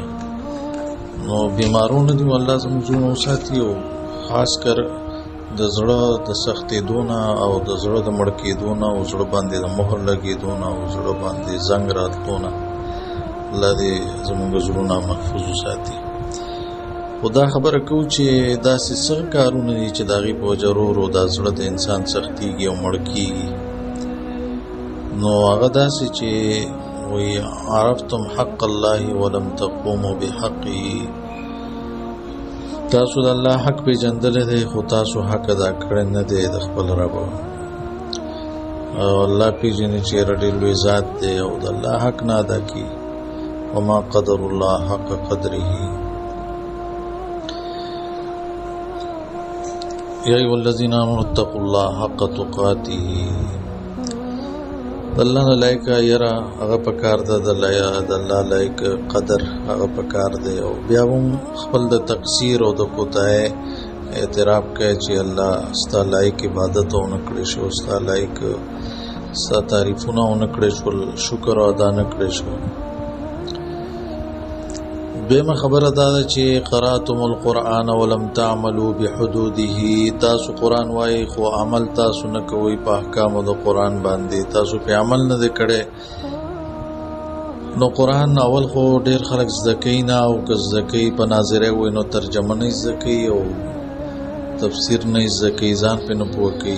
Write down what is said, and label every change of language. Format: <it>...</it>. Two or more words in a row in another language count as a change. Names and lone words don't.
<ps>نو بیمارونه دي الله زموږ زړونه وساتي، او خاص کر د زړه د سختېدو نه او د زړه د مړ کېدو نه او زړه باندې د مهر لګېدو نه او زړه باندې زنګ راتلو نه الله دې زموږ زړونه محفوظ وساتي. خو دا خبره کوو چې داسې څه کارونه دي چې د هغې په وجه ورو ورو دا زړه د انسان سختېږي او مړ کېږي. نو هغه داسې چې وایي</ps> <ar>عرفتم حق الله ولم تقوموا بحقه،</ar> <ps>تاسو د الله حق پیژندلی دی خو تاسو حق ادا کړی نه دی د خپل رب. او الله پیژني چې ډېر لوی ذات دی او د الله حق نه ادا کړي.</ps> <ar>وما قدر الله حق قدره. یا ایها الذین آمنوا اتقوا الله حق تقاته.</ar> <ps>د الله نه لایق یره هغه پکار ده، د الله لایق قدر هغه پکار دی. او بیا هم خپل د تقصیر او د کوتاهۍ اعتراف کوي چې الله ستا لایق عبادت ونه کړی شو، ستا لایق ستا تعریفونه ونه کړی شول، شکر ادا نه کړی شو. دویمه خبره دا ده چې</ps> <ar>قرأتم القرآن ولم تعملوا بحدوده.</ar> <ps>تاسو قرآن وایي خو عمل تاسو نه کوئ په احکامو د قرآن باندې، تاسو په عمل نه دی کړی. نو قرآن اول خو ډېر خلک زده کوي نه، او که زده کوي په ناظره وایي نو ترجمه نه زده کوي او تفسیر نه زده کوي، ځان پرې نه پوه کوي.</ps>